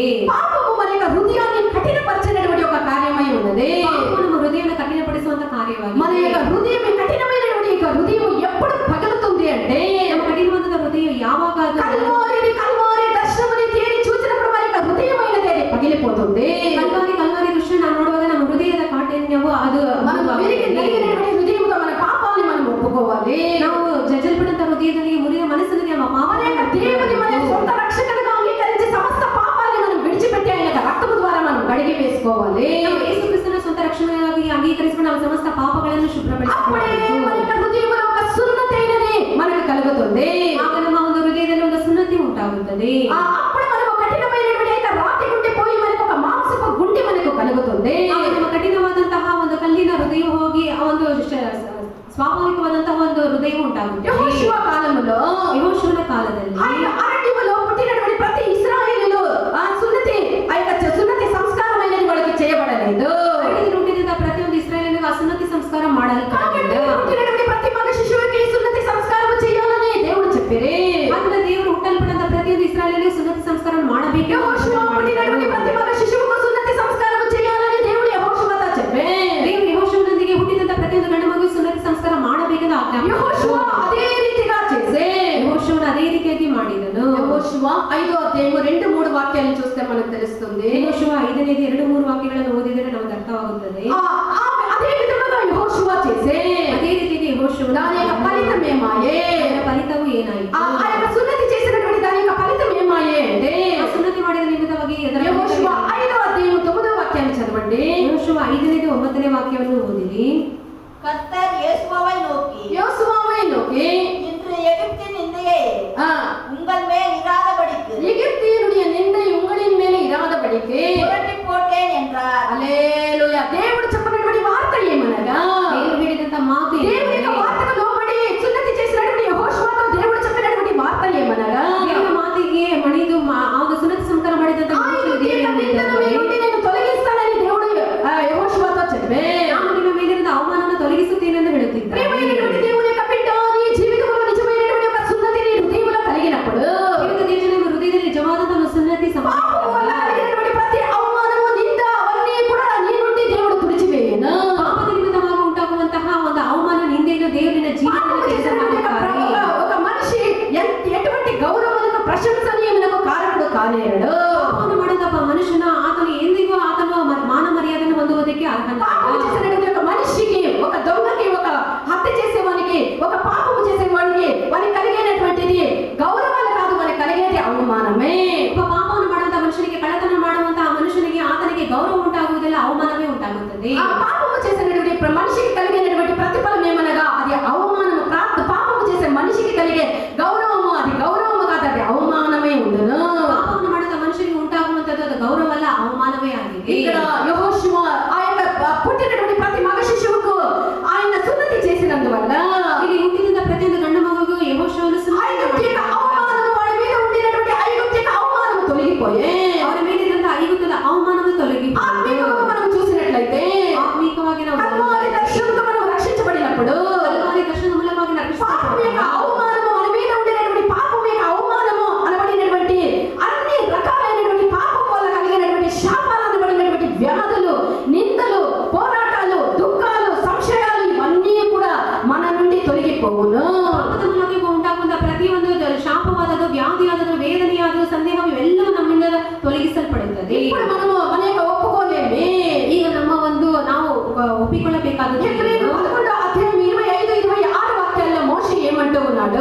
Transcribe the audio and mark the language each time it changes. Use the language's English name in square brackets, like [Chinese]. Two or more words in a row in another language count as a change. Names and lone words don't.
[Telugu] పాపము మన యొక్క హృదయాన్ని కఠినపరిచినటువంటి ఒక కార్యమై ఉన్నది. [Kannada] ಪಾಪವು ನಮ್ಮ ಹೃದಯವನ್ನು ಕಠಿಣಪಡಿಸುವಂತ ಕಾರ್ಯವಾಗಿದೆ. [Telugu] మన యొక్క హృదయం కఠినమైనటువంటి యొక్క హృదయం ఎప్పుడు పగులుతుంది అంటే [Kannada] ನಮ್ಮ ಕಠಿಣವಾದ [Telugu] కల్వారి దర్శనముని తేరి చూసినప్పుడు మన యొక్క హృదయమైనది అది పగిలిపోతుంది. కల్వారి దృశ్యం [Kannada] ನಾವು ನೋಡುವಾಗ ನಮ್ಮ ಹೃದಯದ ಕಾಠಿಣ್ಯವು ಅದು [Telugu] మనం విరిగి నలిగినటువంటి హృదయముతో మన పాపాన్ని మనం ఒప్పుకోవాలి. [Kannada] ನಾವು ಜಜ್ಜಲ್ಪಟ್ಟಂತ ಹೃದಯದೊಂದಿಗೆ ಮುರಿದ ಮನಸ್ಸಿನಲ್ಲಿ ನಮ್ಮ ಪಾಪವನ್ನು [Telugu] దేవుని మన సొంత రక్షకునిగా అంగీకరించి సమస్త పాపాన్ని మనం విడిచిపెట్టి ఆయన యొక్క రక్తము ద్వారా మనం కడిగి వేసుకోవాలి. [Kannada] ನಾವು ಯೇಸು ಕ್ರಿಸ್ತನ ಸ್ವಂತ ರಕ್ಷಣೆಯಾಗಿ ಅಂಗೀಕರಿಸಿಕೊಂಡು ನಮ್ಮ ಸಮಸ್ತ ಪಾಪಗಳನ್ನು [Telugu] అప్పుడే [Kannada] ಶುಭ್ರಪಡಿಸಿಕೊಳ್ಳಬೇಕು. [Telugu] మన యొక్క హృదయంలో ఒక సున్నతైనది మనకు కలుగుతుంది. [Kannada] ಆಗ ನಮ್ಮ ಒಂದು ಹೃದಯದಲ್ಲಿ ಒಂದು ಸುನ್ನತಿ ಉಂಟಾಗುತ್ತದೆ. [Telugu] అప్పుడు మనకు కఠినమైనటువంటి యొక్క రాతి గుండె పోయి మనకు ఒక మాంసపు గుండె మనకు కలుగుతుంది. [Kannada] ಆಗ ನಮ್ಮ ಕಠಿಣವಾದಂತಹ ಒಂದು ಕಲ್ಲಿನ ಹೃದಯ ಹೋಗಿ ಆ ಒಂದು ಸ್ವಾಭಾವಿಕವಾದಂತಹ ಒಂದು ಹೃದಯ ಉಂಟಾಗುತ್ತದೆ. [Telugu] యెహోషువ కాలంలో [Kannada] ಯೆಹೋಶುವನ ಕಾಲದಲ್ಲಿ [Telugu] ఆయన అరణ్యములో పుట్టినటువంటి ప్రతి ఇశ్రాయేలీయులు ఆ సున్నతి సంస్కారమైనది వాళ్ళకి చేయబడలేదు. [Kannada] ಅರಣ್ಯದಲ್ಲಿ ಹುಟ್ಟಿದ ಪ್ರತಿಯೊಂದು ಇಸ್ರಾಯೇಲಿನಿಗೂ ಆ ಸುನ್ನತಿ ಸಂಸ್ಕಾರ ಮಾಡಲ್ಪಡಲಿಲ್ಲ. [Telugu] పుట్టినటువంటి ప్రతి మగ శిశువుకి సున్నతి సంస్కారం చేయాలని దేవుడు చెప్పిరే. [Kannada] ಆದ್ದರಿಂದ ದೇವರು ಹುಟ್ಟಲ್ಪಟ್ಟಂತ ಪ್ರತಿಯೊಂದು ಇಸ್ರಾಯೇಲಿಗೂ ಸುನ್ನತಿ ಸಂಸ್ಕಾರ ಮಾಡಬೇಕು. [Telugu] యెహోషువ పుట్టినటువంటి ప్రతి మగ శిశువుకు సున్నతి సంస్కారం చేయాలని దేవుడు యెహోషువతో చెప్పే. [Kannada] ದೇವರು ಯೆಹೋಶುವನೊಂದಿಗೆ ಹುಟ್ಟಿದಂತ ಪ್ರತಿಯೊಂದು ಗಂಡು ಮಗು ಸುನ್ನತಿ ಸಂಸ್ಕಾರ ಮಾಡಬೇಕೆಂದು ಆಜ್ಞಾಪಿಸಿದನು. [Telugu] యెహోషువ అదే రీతిగా చేసే. [Kannada] ಯೆಹೋಶುವನು ಅದೇ ರೀತಿಯಾಗಿ ಮಾಡಿದನು. [Telugu] యెహోషువ 5వ అధ్యాయము 2-3 వాక్యాలను చూస్తే మనకు తెలుస్తుంది. [Kannada] ಯೆಹೋಶುವ 5ನೇ 2-3 ವಾಕ್ಯಗಳನ್ನು ಓದಿದರೆ ನಮಗೆ ಅರ್ಥವಾಗುತ್ತದೆ. [Telugu] అదే విధంగా యెహోషువ చేసే. [Kannada] ಅದೇ ರೀತಿಯಾಗಿ ಯೆಹೋಶುವನು [Telugu] దాని యొక్క ఫలితం ఏమాయే? [Kannada] ಅದರ ಫಲಿತವು ಏನಾಯಿತು? [Telugu] ఆ యొక్క సున్నతి చేసినటువంటి దాని యొక్క ఫలితం ఏమాయే అంటే [Kannada] ಆ ಸುನ್ನತಿ ಮಾಡಿದ ನಿಮಿತ್ತವಾಗಿ ಅದರ [Telugu] యెహోషువ 5వ అధ్యాయము 9వ వాక్యాన్ని చదవండి. [Kannada] ಯೆಹೋಶುವ 5ನೇ 9ನೇ ವಾಕ್ಯವನ್ನು ಓದಿರಿ. [Tamil] கர்த்தர் யோசுவாவை நோக்கி யோசுவாவை நோக்கி இன்று எகிப்தின் நிந்தையை உங்கள் மேல் இராதபடிக்கு எகிப்தியருடைய நிந்தை உங்களின் மேலே இராதபடிக்கு புரட்டி போட்டேன் என்றார். [Telugu] హల్లెలూయా. దేవుడు చెప్పినటువంటి వార్త ఏమనగా [Kannada] ದೇವರು ಹೇಳಿದಂತ ಮಾತು [Telugu] దేవుని యొక్క వార్తకు లోబడి సున్నతి చేసినటువంటి యెహోషువతో దేవుడు చెప్పినటువంటి వార్త ఏమనగా [Kannada] ದೇವರ ಮಾತಿಗೆ ಮಣಿದು ಆಗ ಸುನ್ನತಿ ಸಂಸ್ಕಾರ ಮಾಡಿದಂತ [Telugu] నేను తొలగిస్తానని దేవుడు యెహోషువతో చెప్పే. [Kannada] ನಾನು ನಿಮ್ಮ ಮೇಲಿರುವ ಅವಮಾನವನ್ನು ತೊಲಗಿಸುತ್ತೇನೆಂದು ಹೇಳುತ್ತಿದ್ದಾನೆ. [Telugu] ప్రియమైనటువంటి దేవుని యొక్క బిడ్డ, నీ జీవితంలో నిజమైనటువంటి ఒక సున్నతి నీ హృదయంలో కలిగినప్పుడు [Kannada] ಹೃದಯದಲ್ಲಿ ನಿಜವಾದಂತ ಒಂದು ಸುನ್ನತಿ [Telugu] పాపము వల్ల కలిగినటువంటి ప్రతి అవమానము నింద అవన్నీ కూడా నీ నుండి దేవుడు తుడిచివేయను. [Kannada] ಪಾಪದ ನಿಮಿತ್ತವಾಗಿ ಉಂಟಾಗುವಂತಹ ಒಂದು ಅವಮಾನ ನಿಂದೆಯನ್ನು ದೇವರಿನ ಜೀವನದಲ್ಲಿ ತೆಗೆದುಕೊಳ್ಳುತ್ತಾರೆ. [Telugu] ఒక మనిషి ఎటువంటి గౌరవములకు ప్రశంసనీయములకు కారకుడు కానేరడు. [Kannada] ಪಾಪವನ್ನು ಮಾಡಿದ ಮನುಷ್ಯನ ಆತನು ಎಂದಿಗೂ ಆತನು ಮಾನ ಮರ್ಯಾದೆಯನ್ನು ಹೊಂದುವುದಕ್ಕೆ ಅರ್ಹನಲ್ಲ. [Telugu] పాపము చేసినటువంటి ఒక మనిషికి, ఒక దొంగకి, ఒక హత్య చేసేవానికి, ఒక పాపము చేసేవాడికి వానికి కలిగేటటువంటిది గౌరవాలు కాదు, వానికి కలిగేది అవమానమే. [Kannada] ಒಬ್ಬ ಪಾಪವನ್ನು ಮಾಡುವಂತ ಮನುಷ್ಯನಿಗೆ, ಕಳ್ಳತನ ಮಾಡುವಂತ ಆ ಮನುಷ್ಯನಿಗೆ ಆತನಿಗೆ ಗೌರವ ಉಂಟಾಗುವುದಿಲ್ಲ, ಅವಮಾನವೇ ಉಂಟಾಗುತ್ತದೆ. [Telugu] ఆ పాపము చేసినటువంటి మనిషికి కలిగేటటువంటి ప్రతిఫలం ఏమనగా అది అవమానము. పాపము చేసే మనిషికి కలిగే గౌరవము అది గౌరవము కాదు, అది అవమానమే ఉండును. [Kannada] ಪಾಪವನ್ನು ಮಾಡಿದ ಮನುಷ್ಯನಿಗೆ ಉಂಟಾಗುವಂತದ್ದು ಅದು ಗೌರವ ಅಲ್ಲ, ಅವಮಾನವೇ ಆಗಿದೆ. [Telugu] ఇక్కడ యెహోషువ ఆ యొక్క పుట్టినటువంటి ప్రతి మగ శిశువుకు ఆయన సున్నతి చేసినందువల్ల [Kannada] ಇಲ್ಲಿ ಹುಟ್ಟಿದ ಪ್ರತಿಯೊಂದು ಗಂಡು ಮಗುವಿಗೂ ಯೆಹೋಶುವನು ಸುನ್ನತಿ [Telugu] ఐగుప్తిక అవమానము వాడి మీద ఉండినటువంటి ఐగుప్తిక అవమానము తొలగిపోయే. [Kannada] ಅವರ ಮೇಲಿರುವಂತ ಐಗುಪ್ತದ ಅವಮಾನವು ತೊಲಗಿತು. [Telugu] ఆత్మీయంగా మనం చూసినట్లయితే [Kannada] ಆತ್ಮೀಕವಾಗಿ ನಾವು [Telugu] కల్వారి దర్శనంతో మనం రక్షించబడినప్పుడు [Kannada] ಕಲ್ವಾರಿ ದರ್ಶನದ ಮೂಲಕವಾಗಿ [Telugu] పాపం యొక్క [Kannada] ರಕ್ಷಿಸಲ್ಪಡುತ್ತೇವೆ. [Telugu] అవమానము మన మీద ఉండినటువంటి పాపం యొక్క అవమానము అనబడినటువంటి అన్ని రకాలైనటువంటి పాపం వల్ల కలిగినటువంటి శాపాలు అనబడినటువంటి వ్యాధులు, నిందలు, పోరాటాలు, దుఃఖాలు, సంశయాలు ఇవన్నీ కూడా మన నుండి తొలగిపోవును. [Kannada] ಪಾಪದ ಮೂಲಕ ಉಂಟಾಗುವಂತ ಪ್ರತಿಯೊಂದು ಶಾಪವಾದದ್ದು, ವ್ಯಾಧಿಯಾದದ್ದು, ವೇದನೆಯಾದದ್ದು, ಸಂದೇಹ ಇವೆಲ್ಲವೂ ನಮ್ಮಿಂದ ತೊಲಗಿಸಲ್ಪಡುತ್ತದೆ. [Telugu] ఇప్పుడు మనము మన యొక్క ఒప్పుకోలేమే. [Kannada] ಈಗ ನಮ್ಮ ಒಂದು ನಾವು ಒಪ್ಪಿಕೊಳ್ಳಬೇಕಾದದ್ದು [Telugu] హెబ్రీయులు 11వ అధ్యాయం 25-26 వాక్యాల్లో మోషే ఏమంటూ ఉన్నాడు?